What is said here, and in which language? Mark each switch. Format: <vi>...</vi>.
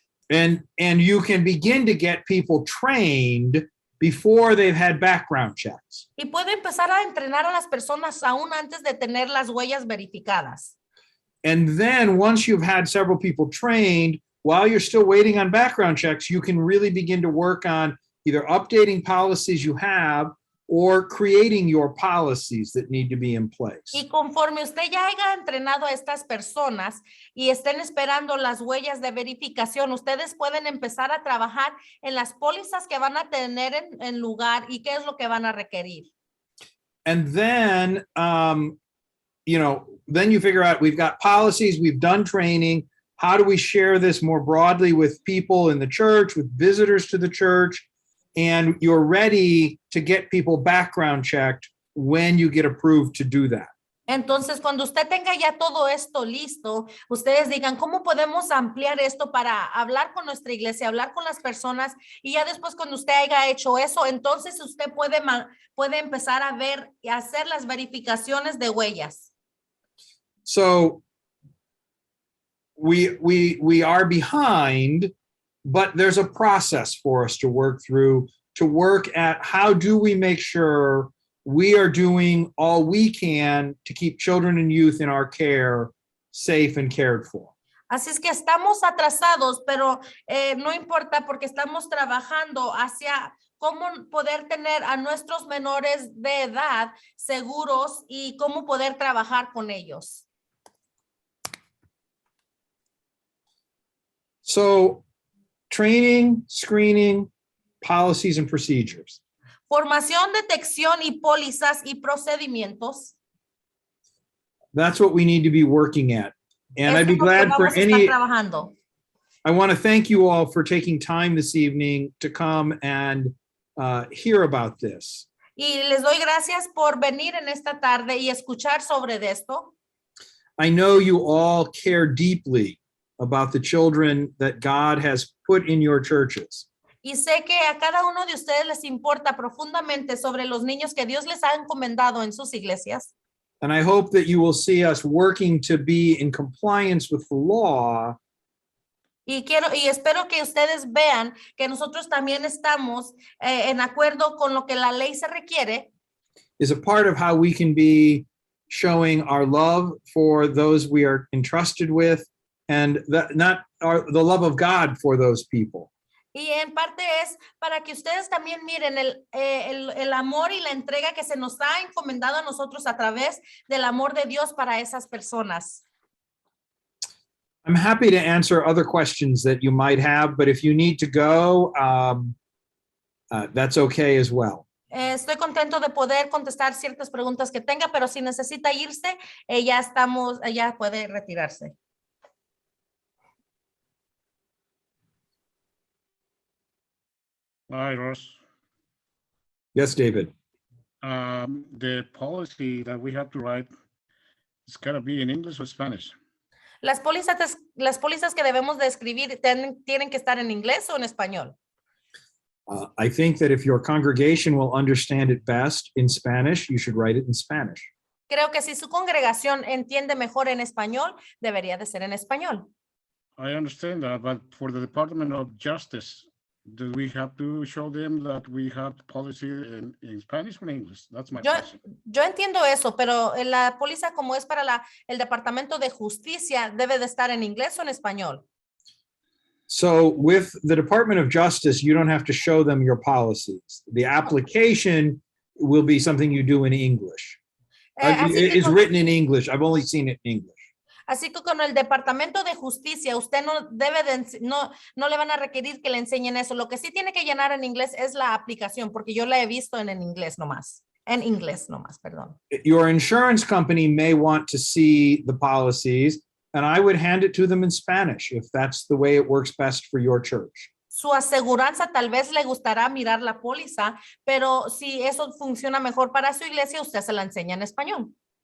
<en>And you can begin to get people trained before they've had background checks.</en> <es>Y puede empezar a entrenar a las personas aún antes de tener las huellas verificadas.</es> <en>And then once you've had several people trained, while you're still waiting on background checks, you can really begin to work on either updating policies you have or creating your policies that need to be in place.</en> <es>Y conforme usted ya haya entrenado a estas personas y estén esperando las huellas de verificación, ustedes pueden empezar a trabajar en las pólizas que van a tener en lugar y qué es lo que van a requerir.</es> <en>And then, then you figure out we've got policies, we've done training. How do we share this more broadly with people in the church, with visitors to the church? And you're ready to get people background checked when you get approved to do that.</en> <es>Entonces, cuando usted tenga ya todo esto listo, ustedes digan, ¿cómo podemos ampliar esto para hablar con nuestra iglesia, hablar con las personas? Y ya después, cuando usted haya hecho eso, entonces usted puede empezar a ver y hacer las verificaciones de huellas.</es> <en>So we are behind, but there's a process for us to work through, to work at how do we make sure we are doing all we can to keep children and youth in our care safe and cared for.</en> <es>Así es que estamos atrasados, pero no importa porque estamos trabajando hacia cómo poder tener a nuestros menores de edad seguros y cómo poder trabajar con ellos.</es> <en>So, training, screening, policies and procedures.</en> <es>Formación, detección y pólizas y procedimientos.</es> <en>That's what we need to be working at. And I'd be</en> <es>Eso es lo que</es> <en>glad for</en> <es>vamos a estar</es> <en>any,</en> <es>trabajando.</es> <en>I want to thank you all for taking time this evening to come and hear about this.</en> <es>Y les doy gracias por venir en esta tarde y escuchar sobre esto.</es> <en>I know you all care deeply about the children that God has put in your churches.</en> <es>Y sé que a cada uno de ustedes les importa profundamente sobre los niños que Dios les ha encomendado en sus iglesias.</es> <en>And I hope that you will see us working to be in compliance with the law.</en> <es>Y espero que ustedes vean que nosotros también estamos en acuerdo con lo que la ley se requiere.</es> <en>Is a part of how we can be showing our love for those we are entrusted with, and that not the love of God for those people.</en> <es>Y en parte es para que ustedes también miren el amor y la entrega que se nos ha encomendado a nosotros a través del amor de Dios para esas personas.</es> <en>I'm happy to answer other questions that you might have, but if you need to go, that's okay as well.</en> <es>Estoy contento de poder contestar ciertas preguntas que tenga, pero si necesita irse, ya puede retirarse.</es> <en>Hi, Ross. Yes, David. The policy that we have to write, it's got to be in English or Spanish.</en> <es>Las pólizas que debemos de escribir tienen que estar en inglés o en español.</es> <en>I think that if your congregation will understand it best in Spanish, you should write it in Spanish.</en> <es>Creo que si su congregación entiende mejor en español, debería de ser en español.</es> <en>I understand that, but for the Department of Justice, do we have to show them that we have policy in Spanish or English? That's my question.</en> <es>Yo entiendo eso, pero la póliza como es para el Departamento de Justicia, debe de estar en inglés o en español.</es> <en>So with the Department of Justice, you don't have to show them your policies. The application will be something you do in English. It's written in English. I've only seen it in English.</en> <es>Así que con el Departamento de Justicia, usted no le van a requerir que le enseñen eso. Lo que sí tiene que llenar en inglés es la aplicación, porque yo la he visto en inglés nomás. En inglés nomás, perdón.</es> <en>Your insurance company may want to see the policies, and I would hand it to them in Spanish if that's the way it works best for your church.</en> <es>Su aseguranza tal vez le gustará mirar la póliza, pero si eso funciona mejor para su iglesia, usted se la enseña en español.</es>